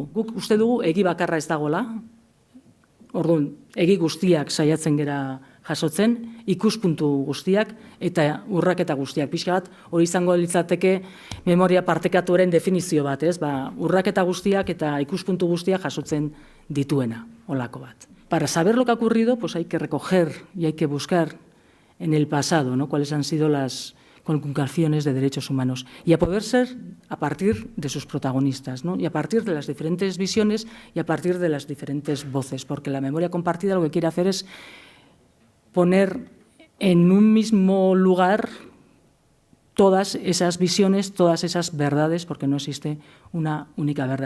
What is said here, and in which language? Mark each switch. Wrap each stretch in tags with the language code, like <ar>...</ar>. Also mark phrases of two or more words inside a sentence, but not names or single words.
<eu>Guk uste dugu egi bakarra ez dagoela, orduan, egi guztiak saiatzen gera jasotzen, ikuspuntu guztiak eta urraketa guztiak. Pixka bat, hori izango litzateke memoria partekatuaren definizio bat, ez? Urraketa guztiak eta ikuspuntu guztiak jasotzen dituena, holako bat.</eu> <es>Para saber lo que ha ocurrido, pues hay que recoger y hay que buscar en el pasado, ¿no? Cuáles han sido las conculcaciones de derechos humanos y a poder ser a partir de sus protagonistas, ¿no? Y a partir de las diferentes visiones y a partir de las diferentes voces, porque la memoria compartida lo que quiere hacer es poner en un mismo lugar todas esas visiones, todas esas verdades, porque no existe una única verdad.</es>